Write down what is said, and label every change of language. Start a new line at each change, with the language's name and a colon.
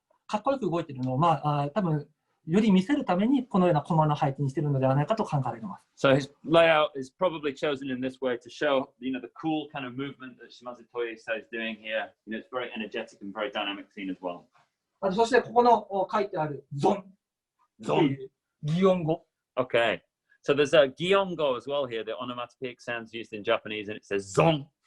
Japanese: かっこよく動いているのを、多分より見せるためにこのようなコマの配置にしているのではないかと考えられます。
English: So his layout is probably chosen in this way to show, the cool kind of movement that Shimadzu Toyohisa is doing here. It's very energetic and very dynamic scene as well.
Japanese: そしてここの書いてあるゾン。擬音語。
English: Okay. So there's a giongo as well here, the onomatopoeic sounds used in Japanese, and it says zon.